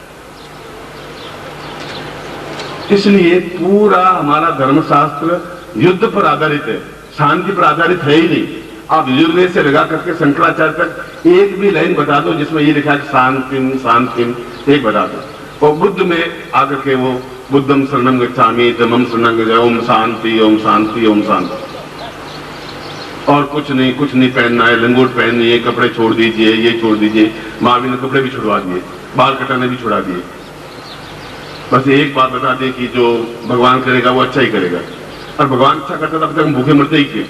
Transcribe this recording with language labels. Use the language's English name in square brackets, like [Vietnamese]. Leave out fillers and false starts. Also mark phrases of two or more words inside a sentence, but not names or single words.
[Hindi] इसलिए पूरा हमारा धर्मशास्त्र युद्ध पर आधारित है, शांति पर आधारित है ही नहीं। आप यजुर्वेद से लगा करके शंकराचार्य तक एक भी लाइन बता दो जिसमें ये लिखा है [Sanskrit] शांतिम शांतिम, [Hindi] एक बता दो। और बुद्ध में आकर के वो [Pali] बुद्धम शरणम गच्छामि, धम्मम शरणम गच्छामि, [Sanskrit] ओम शांति ओम शांति ओम शांति। [Hindi] और कुछ नहीं पहनना है, लंगोट पहननी है, कपड़े छोड़ दीजिए, ये छोड़ दीजिए। महावीर ने कपड़े भी छुड़वा दिए, बाल कटाने भी छुड़ा दिए। बस एक बात बता दें कि जो भगवान करेगा वो अच्छा ही करेगा, और भगवान अच्छा करता था, अब तक हम भूखे मरते ही क्यों?